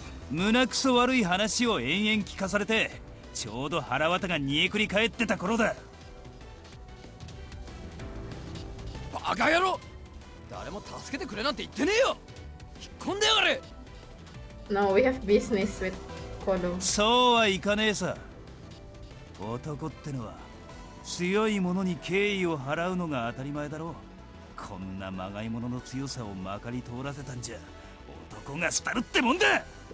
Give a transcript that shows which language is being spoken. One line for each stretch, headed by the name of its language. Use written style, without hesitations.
Japanese: 胸くそ悪い話を延々聞かされて、ちょうど腹渡が煮えくり返ってた頃だ。バカ野郎、誰も助けてくれなんて言ってねえよ。引っ込んでやがれ。
English: No, we have business with Kodo.
Japanese: そうはいかねえさ。男ってのは強い者に敬意を払うのが当たり前だろう。こんなまがい者の強さをまかり通らせたんじゃ男が廃るってもんだ。